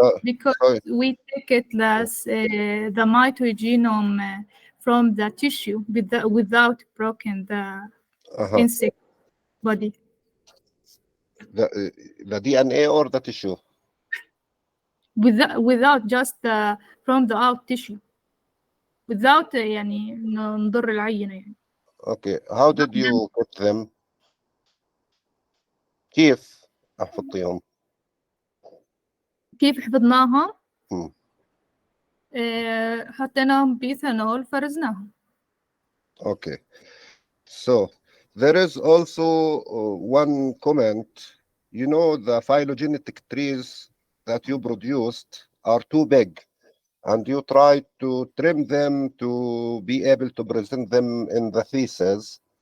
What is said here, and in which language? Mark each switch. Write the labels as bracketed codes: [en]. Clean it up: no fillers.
[en] Because we take it as the mitogenome from the tissue without broken the insect body. The DNA or the tissue? Without just from the out tissue. Without [ar] يعني نضر العينة يعني. [en] Okay. How did you get them? [ar] كيف أحفظيهم؟ كيف حفظناها؟ حطيناهم بإيثانول فرزناهم. [en] Okay. So there is also one comment. You know, the phylogenetic trees that you produced are too big, and you tried to trim them to be able to present them in the thesis.